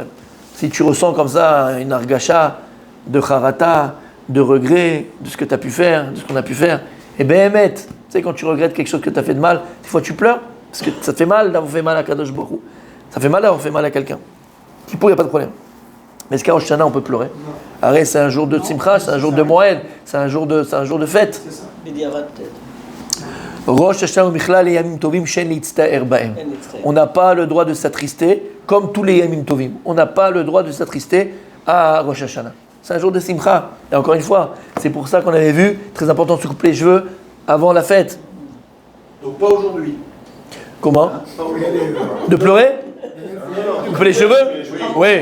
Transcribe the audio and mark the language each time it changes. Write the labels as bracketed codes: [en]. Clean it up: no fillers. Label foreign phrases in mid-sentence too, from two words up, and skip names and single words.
[fr] Si tu ressens comme ça une argacha de charata, de regret, de ce que tu as pu faire, de ce qu'on a pu faire, et ben Emet, tu sais, quand tu regrettes quelque chose que tu as fait de mal, des fois tu pleures, parce que ça te fait mal d'avoir fait mal à [he] הקדוש ברוך הוא. [fr] Ça fait mal d'avoir fait mal à quelqu'un. Kippour, il n'y a pas de problème. Mais est-ce qu'à Rosh Hashanah, on peut pleurer? Arrête, c'est un jour de Simcha, c'est un jour de Moed, c'est un jour de fête. C'est ça. B'diavad peut-être. [he] ראש השנה מכלל את ימים טובים שאין להצטער בהם. [fr] On n'a pas le droit de s'attrister comme tous les [he] ימים טובים. [fr] On n'a pas le droit de s'attrister à Rosh Hashanah. C'est un jour de Simcha. Et encore une fois, c'est pour ça qu'on avait vu, très important de se couper les cheveux avant la fête. Donc pas aujourd'hui. Comment? De pleurer? Couper les cheveux? Oui.